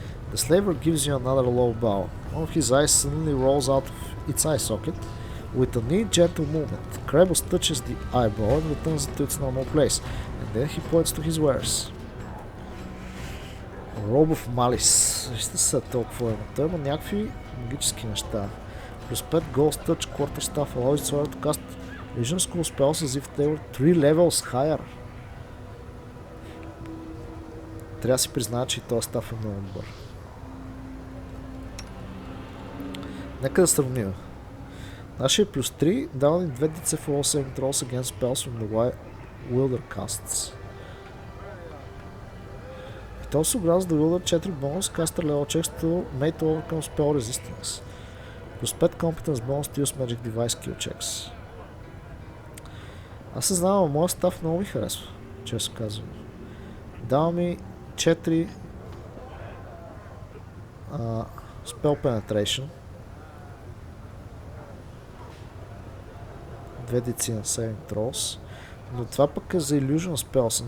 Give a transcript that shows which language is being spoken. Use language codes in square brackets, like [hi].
[en] The slaver gives you another low bow. One of his eyes suddenly rolls out of its eye socket. With a neat gentle movement, Krebus touches the eyeball and returns it to its normal place, and then he points to his wares. [bg] Robe of Malice. Вижте са толкова. Той има някакви магически неща. [en] Plus 5 Ghost Touch, Quarter Staff allows its wearer to cast Vision School spells as if they were 3 levels higher. [bg] Трябва да си призная, че и този став е много добър. Нека да сравним. Нашия плюс 3 дава ни [en] 2 DC for all saving throws against spells from the Wilder casts. It also grants the Wilder 4 bonus caster level checks to made to overcome spell resistance. Plus 5 competence bonus to use magic device skill checks. [bg] Аз се знам, моят став много ми харесва, често казвам. Дава ми 4 spell penetration, 2 DC на saving throws, но това пък е за illusion spells.